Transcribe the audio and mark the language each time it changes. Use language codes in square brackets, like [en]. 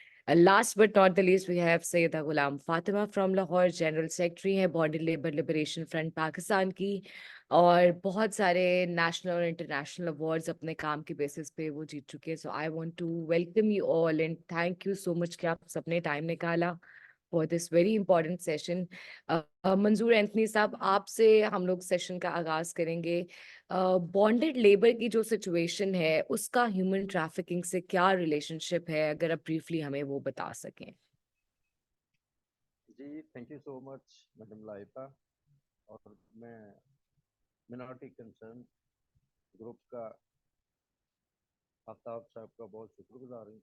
[en] last but not the least we have [hi] Syeda Ghulam Fatima from Lahore, general secretary हैं body labour liberation front Pakistan की, और बहुत सारे नेशनल और इंटरनेशनल अवार्ड्स अपने काम के बेसिस पे वो जीत चुके हैं। [en] so I want to welcome you all and thank you so much [hi] कि आप सबने टाइम निकाला [en] for this very important session. [hi] मंजूर एंथनी साहब, आपसे हम लोग सेशन का आगाज करेंगे. बॉन्डेड लेबर की जो सिचुएशन है उसका ह्यूमन ट्रैफिकिंग से क्या रिलेशनशिप है, अगर आप ब्रीफली हमें वो बता सकें. जी, [en] thank you so much [hi] madam Laiba. और मैं मिनॉरिटी कंसर्न ग्रुप का आफ्ताब साहब का बहुत शुक्रगुजार हूँ.